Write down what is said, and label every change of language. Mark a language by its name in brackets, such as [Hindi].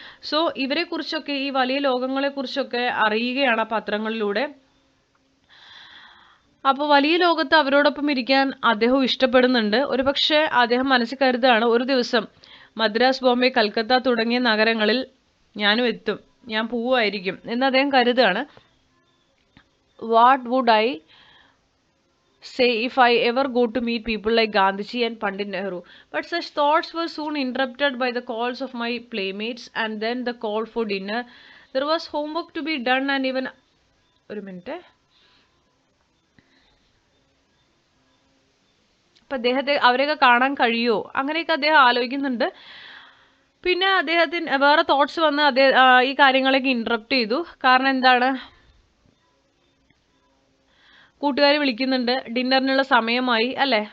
[Malayalam] So ഇവരെക്കുറിച്ചൊക്കെ, ഈ വലിയ ലോകങ്ങളെക്കുറിച്ചൊക്കെ അറിയുകയാണ് പത്രങ്ങളിലൂടെ. അപ്പോൾ വലിയ ലോകത്ത് അവരോടൊപ്പം ഇരിക്കാൻ അദ്ദേഹം ഇഷ്ടപ്പെടുന്നുണ്ട്. ഒരുപക്ഷെ അദ്ദേഹം മനസ്സിൽ കരുതാണ്, ഒരു ദിവസം മദ്രാസ്, ബോംബെ, കൽക്കത്ത തുടങ്ങിയ നഗരങ്ങളിൽ ഞാനും എത്തും, ഞാൻ പോവുമായിരിക്കും എന്ന് അദ്ദേഹം കരുതാണ്. [English] What would I say if I ever go to meet people like Gandhiji and Pandit Nehru? But such thoughts were soon interrupted by the calls of my playmates and then the call for dinner. There was homework to be done and even [Malayalam] ഒരു minute. അപ്പം അവരെയൊക്കെ കാണാൻ കഴിയുമോ, അങ്ങനെയൊക്കെ അദ്ദേഹം ആലോചിക്കുന്നുണ്ട്. പിന്നെ അദ്ദേഹത്തിന് വേറെ തോട്ട്സ് വന്ന് ഈ കാര്യങ്ങളൊക്കെ ഇൻട്രപ്റ്റ് ചെയ്തു. കാരണം എന്താണ്, കൂട്ടുകാർ വിളിക്കുന്നുണ്ട്, ഡിന്നറിനുള്ള സമയമായി അല്ലേ.